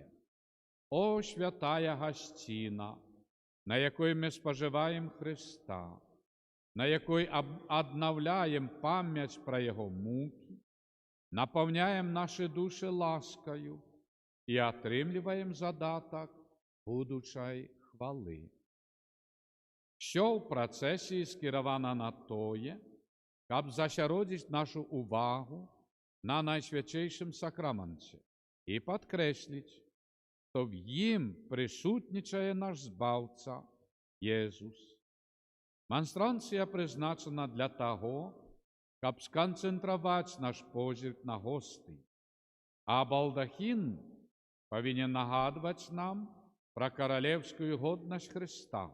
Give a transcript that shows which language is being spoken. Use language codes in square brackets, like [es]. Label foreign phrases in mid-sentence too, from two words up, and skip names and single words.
[uk] «О, святая гостина, на якій ми споживаємо Христа, на якій обновляємо пам'ять про Його муки, наповняємо наші душі ласкою і отримуємо задаток будучої хвали». Що в процесі скеровано на тоє, [be] каб засяродзіць нашу увагу на найсвячейшым сакраменце і падкрэсліць, што в ім прысутнічае наш Збаўца Езус. Манстранцыя прызначана для таго, каб сканцэнтраваць наш позірк на госты, а балдахін павінен нагадваць нам пра каралеўскую годнасць Хрыста.